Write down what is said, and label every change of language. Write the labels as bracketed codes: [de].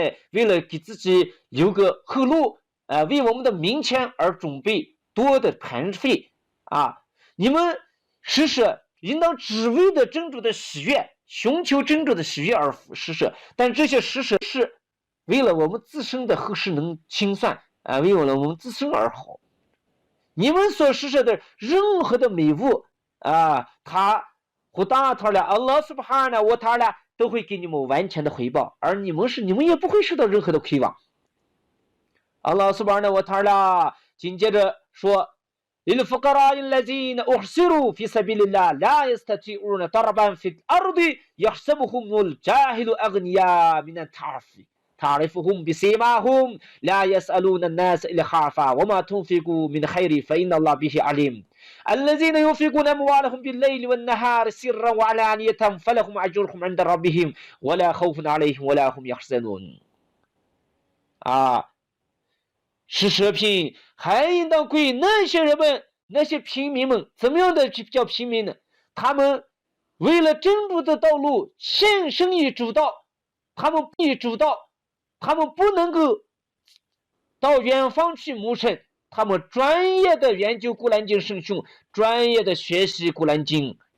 [zh] 为了给自己留个后路为我们的明天而准备多的盘费你们施舍应当只为的真主的喜悦，寻求真主的喜悦而施舍，但这些施舍是为了我们自身的后世能清算为了我们自身而好。你们所施舍的任何的美物他胡达塔拉阿拉苏巴哈纳沃塔拉都会给你们完全的回报，而你们也不会受到任何的亏枉。阿拉苏巴哈纳沃塔拉紧接着说 [ar] للفقراء الذين أحصروا في سبيل الله لا يستطيعون ضربا في الأرض يحسبهم الجاهل أغنياء من التعفف تعرفهم بسيماهم لا يسألون الناس إلحافا وما تنفقوا من خير فإن الله به عليم الذين ينفقون أموالهم بالليل والنهار سرا وعلانية فلهم أجرهم عند ربهم ولا خوف عليهم ولا هم يحزنون [zh] 施舍品还应当归那些人们，那些平民们。怎么样的叫平民呢？他们为了真主的道路献身于主道，他们不能够到远方去谋生，他们专业的研究古兰经圣训，专业的学习古兰经，